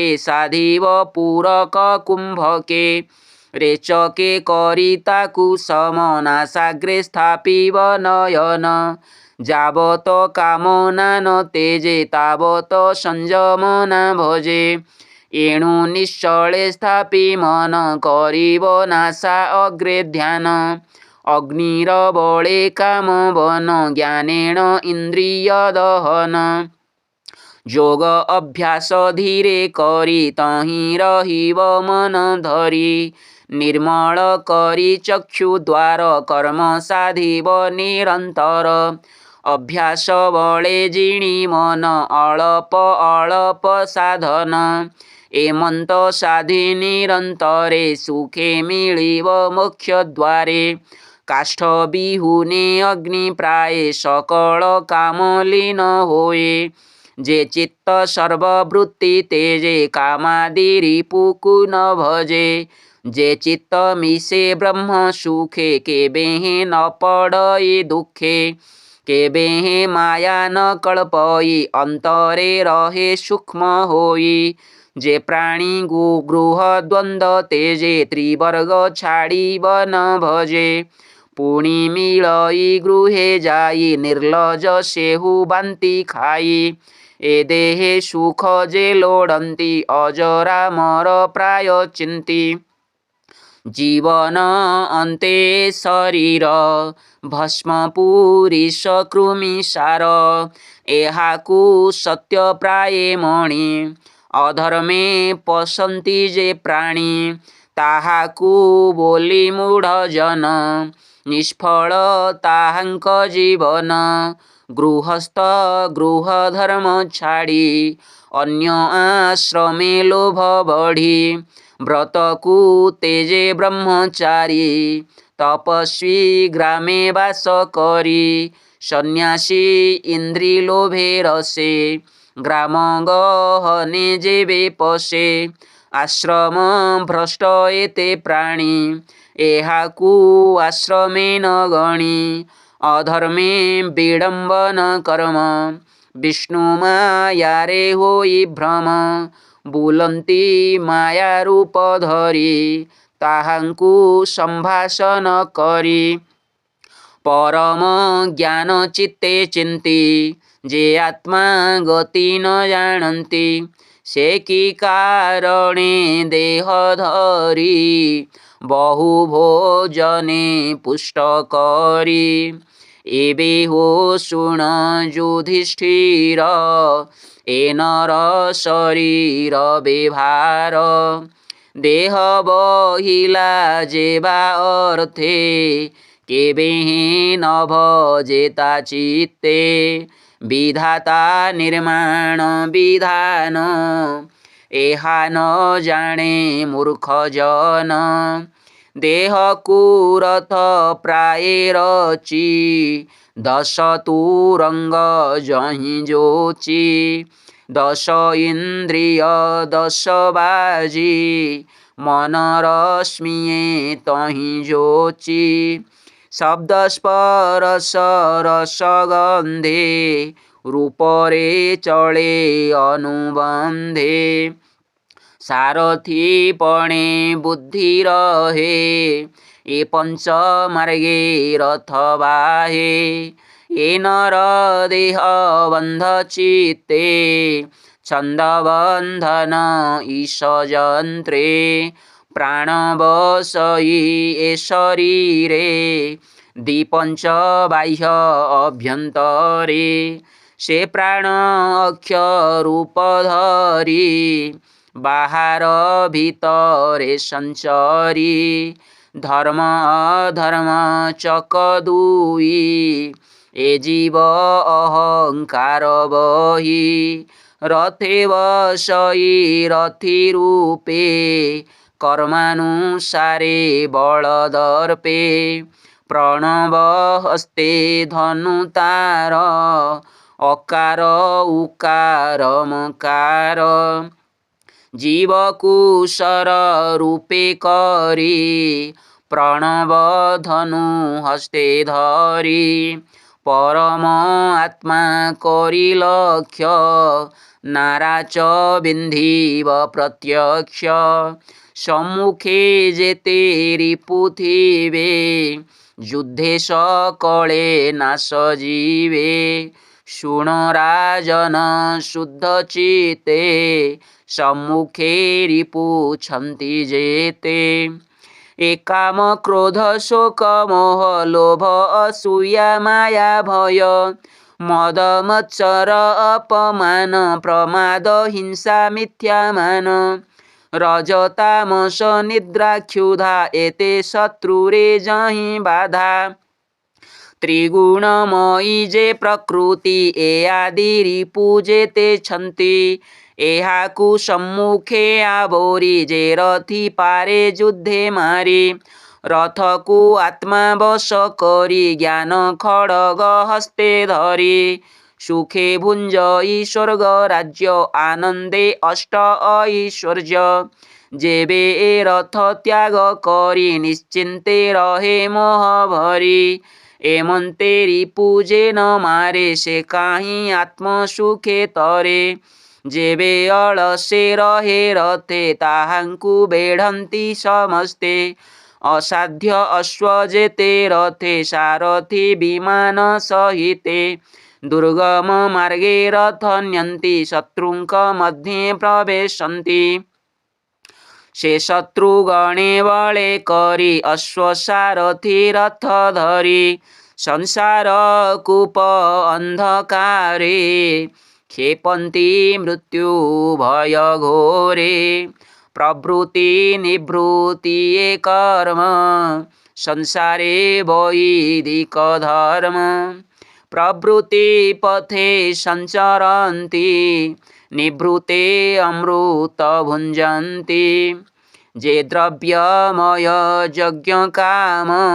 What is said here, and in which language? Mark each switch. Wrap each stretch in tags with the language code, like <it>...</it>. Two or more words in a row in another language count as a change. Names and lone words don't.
<or>ସାଧିବ ପୂରକ କୁମ୍ଭକେ ରେଚକେ କରିତାକୁ ସମନାସାଗ୍ରେ ସ୍ଥାପିବ ନୟନ ଯାବତ କାମନା ନ ତେଜେ ତାବତ ସଂଯମ ନ ଭଜେ ଏଣୁ ନିଶ୍ଚଳେ ସ୍ଥାପି ମନ କରିବ ନାସା ଅଗ୍ରେ ଧ୍ୟାନ ଅଗ୍ନିର ବଳେ କାମ ବନ ଜ୍ଞାନେନ ଇନ୍ଦ୍ରିୟ ଦହନ ଯୋଗ ଅଭ୍ୟାସ ଧୀରେ କରି ତହିଁ ରହିବ ମନ ଧରି ନିର୍ମଳ କରି ଚକ୍ଷୁ ଦ୍ୱାର କର୍ମ ସାଧିବ ନିରନ୍ତର ଅଭ୍ୟାସ ବଳେ ଜିଣି ମନ ଅଳପ ଅଳପ ସାଧନ ଏମନ୍ତ ସାଧି ନିରନ୍ତରେ ସୁଖେ ମିଳିବ ମୋକ୍ଷ ଦ୍ୱାରେ କାଷ୍ଠ ବିହୁନେ ଅଗ୍ନି ପ୍ରାୟେ ସକଳ କାମ ଲୀନ ହୋଏ ଯେ ଚିତ୍ତ ସର୍ବବୃତ୍ତି ତେଜେ କାମାଦି ରିପୁକୁ ନ ଭଜେ ଯେ ଚିତ୍ତ ମିଶେ ବ୍ରହ୍ମ ସୁଖେ କେବେହେଁ ନ ପଡ଼ଇ ଦୁଖେ କେବେହେଁ ମାୟା ନ କଳ୍ପଇ ଅନ୍ତରେ ରହେ ସୂକ୍ଷ୍ମ ହୋଇ ଯେ ପ୍ରାଣୀ ଗୃହ ଦ୍ୱନ୍ଦ୍ୱ ତେଜେ ତ୍ରିବର୍ଗ ଛାଡ଼ି ବନ ଭଜେ ପୁଣି ମିଳଇ ଗୃହେ ଯାଇ ନିର୍ଲଜ ସେହୁ ବାନ୍ତି ଖାଇ ଏ ଦେହେ ସୁଖ ଯେ ଲୋଡ଼ନ୍ତି ଅଜରା ମର ପ୍ରାୟ ଚିନ୍ତି ଜୀବନ ଅନ୍ତେ ଶରୀର ଭସ୍ମ ପୁରୀଷ କୃମି ସାର ଏହାକୁ ସତ୍ୟ ପ୍ରାୟେ ମଣି ଅଧର୍ମେ ପଶନ୍ତି ଯେ ପ୍ରାଣୀ ତାହାକୁ ବୋଲି ମୂଢ଼ ଜନ ନିଷ୍ଫଳ ତାହାଙ୍କ ଜୀବନ ଗୃହସ୍ଥ ଗୃହ ଧର୍ମ ଛାଡ଼ି ଅନ୍ୟ ଆଶ୍ରମେ ଲୋଭ ବଢ଼ି ବ୍ରତକୁ ତେଜେ ବ୍ରହ୍ମଚାରୀ ତପସ୍ୱୀ ଗ୍ରାମେ ବାସ କରି ସନ୍ନ୍ୟାସୀ ଇନ୍ଦ୍ରୀ ଲୋଭେ ରସେ ଗ୍ରାମ ଗହନେ ଯେବେ ପଶେ ଆଶ୍ରମ ଭ୍ରଷ୍ଟ ଏତେ ପ୍ରାଣୀ ଏହାକୁ ଆଶ୍ରମେ ନ ଗଣି ଅଧର୍ମେ ବିଡ଼ମ୍ବନ କର୍ମ ବିଷ୍ଣୁ ମାୟାରେ ହୋଇ ଭ୍ରମ ବୁଲନ୍ତି ମାୟା ରୂପ ଧରି ତାହାଙ୍କୁ ସମ୍ଭାଷଣ କରି ପରମ ଜ୍ଞାନ ଚିତ୍ତେ ଚିନ୍ତି ଯେ ଆତ୍ମା ଗତି ନ ଜାଣନ୍ତି ସେ କି କାରଣେ ଦେହ ଧରି ବହୁ ଭୋଜନେ ପୁଷ୍ଟ କରି ଏବେ ହୋ ଶୁଣ ଯୁଧିଷ୍ଠିର ଏ ନର ଶରୀର ବ୍ୟବହାର ଦେହ ବହିଲା ଯେବା ଅର୍ଥେ କେବେ ନ ଭଜେତା ଚିତ୍ତେ ବିଧାତା ନିର୍ମାଣ ବିଧାନ ଏହା ନ ଜାଣେ ମୂର୍ଖ ଜନ ଦେହ କୁରଥ ପ୍ରାୟେ ରଚି ଦଶ ତୁରଙ୍ଗ ଯହିଁ ଯୋଚି ଦଶ ଇନ୍ଦ୍ରିୟ ଦଶ ବାଜୀ ମନ ରଶ୍ମିୟେ ତହିଁ ଯୋଚି ଶବ୍ଦ ସ୍ପର୍ଶ ରସ ଗନ୍ଧେ ରୂପରେ ଚଳେ ଅନୁବନ୍ଧେ ସାରଥି ପଣେ ବୁଦ୍ଧି ରହେ ଏ ପଞ୍ଚ ମାର୍ଗେ ରଥ ବାହେ ଏ ନର ଦେହ ବନ୍ଧ ଚିତ୍ତେ ଛନ୍ଦ ବନ୍ଧନ ଈଶ ଯନ୍ତ୍ରେ ପ୍ରାଣ ବସଇ ଏ ଶରୀରେ ଦୀପଞ୍ଚ ବାହ୍ୟ ଅଭ୍ୟନ୍ତରେ ସେ ପ୍ରାଣ ଅକ୍ଷର ରୂପ ଧରି ବାହାର ଭିତରେ ସଞ୍ଚରି ଧର୍ମ ଅଧର୍ମ ଚକ ଦୁଇ ଏ ଜୀବ ଅହଙ୍କାର ବହି ରଥେ ବଶୟୀ ରଥୀ ରୂପେ କର୍ମାନୁସାରେ ବଳଦର୍ପେ ପ୍ରଣବ ହସ୍ତେ ଧନୁତାର ଅକାର ଉକାର ମକାର ଜୀବକୁଶର ରୂପେ କରି ପ୍ରଣବ ଧନୁ ହସ୍ତେ ଧରି ପରମ ଆତ୍ମା କରି ଲକ୍ଷ୍ୟ ନାରାଚ ବିନ୍ଧିବ ପ୍ରତ୍ୟକ୍ଷ ସମ୍ମୁଖେ ଯେତେ ରିପୁଥିବେ ଯୁଦ୍ଧେ ସକଳେ ନାଶ ଜୀବେ ଶୁଣ ରାଜନ ଶୁଦ୍ଧ ଚିତ୍ତେ ସମ୍ମୁଖେ ରିପୁଛନ୍ତି ଯେତେ ଏକାମ କ୍ରୋଧ ଶୋକ ମୋହ ଲୋଭ ଅସୂୟା ମାୟା ଭୟ ମଦ ମତ୍ସର ଅପମାନ ପ୍ରମାଦ ହିଂସା ମିଥ୍ୟାମାନ ରଜତାମସ ନିଦ୍ରା କ୍ଷୁଧା ଏତେ ଶତ୍ରୁରେ ଯହିଁ ବାଧା ତ୍ରିଗୁଣମୟୀ ଯେ ପ୍ରକୃତି ଏ ଆଦି ରିପୁ ଯେତେ ଛନ୍ତି ଏହାକୁ ସମ୍ମୁଖେ ଆବୋରି ଯେ ରଥୀ ପାରେ ଯୁଦ୍ଧେ ମାରି ରଥକୁ ଆତ୍ମା ବଶ କରି ଜ୍ଞାନ ଖଡ୍ଗ ହସ୍ତେ ଧରି ସୁଖେ ଭୁଞ୍ଜଇ ସ୍ୱର୍ଗ ରାଜ୍ୟ ଆନନ୍ଦେ ଅଷ୍ଟ ଐଶ୍ୱର୍ଯ୍ୟ ଯେବେ ଏ ରଥ ତ୍ୟାଗ କରି ନିଶ୍ଚିନ୍ତେ ରହେ ମୋହ ଭରି ଏମନ୍ତେ ରିପୁଯେ ନ ମାରେ ସେ କାହିଁ ଆତ୍ମ ସୁଖେ ତରେ ଯେବେ ଅଳସେ ରହେ ରଥେ ତାହାଙ୍କୁ ବେଢ଼ନ୍ତି ସମସ୍ତେ ଅସାଧ୍ୟ ଅଶ୍ୱ ଯେତେ ରଥେ ସାରଥି ବିମାନ ସହିତେ ଦୁର୍ଗମ ମାର୍ଗେ ରଥନ୍ୟନ୍ତି ଶତ୍ରୁଙ୍କ ମଧ୍ୟେ ପ୍ରବେଶନ୍ତି ସେ ଶତ୍ରୁଗଣେ ବଳେ କରି ଅଶ୍ୱସାରଥି ରଥ ଧରି ସଂସାର କୂପ ଅନ୍ଧକାରେ କ୍ଷେପନ୍ତି ମୃତ୍ୟୁ ଭୟ ଘୋରେ ପ୍ରବୃତ୍ତି ନିବୃତ୍ତି ଯେ କର୍ମ ସଂସାରେ ବୈଦିକ ଧର୍ମ ପ୍ରବୃତ୍ତି ପଥେ ସଞ୍ଚରନ୍ତି ନିବୃତ୍ତେ ଅମୃତ ଭୁଞ୍ଜନ୍ତି ଯେ ଦ୍ରବ୍ୟମୟ ଯଜ୍ଞ କାମ</or>